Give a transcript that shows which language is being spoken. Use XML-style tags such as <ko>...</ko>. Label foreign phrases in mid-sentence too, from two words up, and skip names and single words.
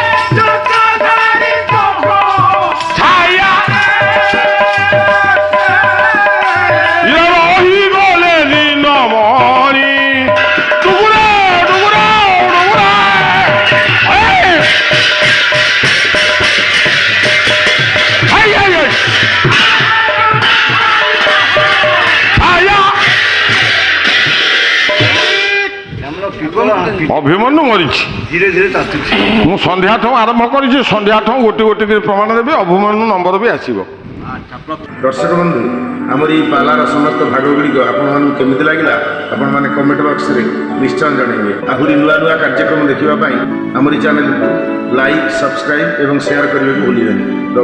<or>ଛାୟା ରହି ଗଲେ ଦିନ ମରି ଟୁକୁରେ ଟୁକୁରେ ଟୁକୁରେ ଅଭିମନ୍ୟୁ ମରିଛି ଧୀରେ ଧୀରେ ତାତୁଛି ମୁଁ ସନ୍ଧ୍ୟାଠୁ ଆରମ୍ଭ କରିଛି ସନ୍ଧ୍ୟାଠୁ ଗୋଟି ଗୋଟି କରି ପ୍ରମାଣ ଦେବି ଅଭିମନ୍ୟୁ ନମ୍ବର ବି ଆସିବ ଦର୍ଶକ ବନ୍ଧୁ ଆମର ଏଇ ପାଲାର ସମସ୍ତ ଭାଗ ଗୁଡ଼ିକ ଆପଣମାନଙ୍କୁ କେମିତି ଲାଗିଲା ଆପଣମାନେ କମେଣ୍ଟ ବକ୍ସରେ ନିଶ୍ଚୟ ଜଣାଇବେ। ଆହୁରି ନୂଆ ନୂଆ କାର୍ଯ୍ୟକ୍ରମ ଦେଖିବା ପାଇଁ ଆମର ଏଇ ଚ୍ୟାନେଲକୁ ଲାଇକ୍ ସବସ୍କ୍ରାଇବ୍ ଏବଂ ସେୟାର କରିବାକୁ ଭୁଲିବେନି।</or>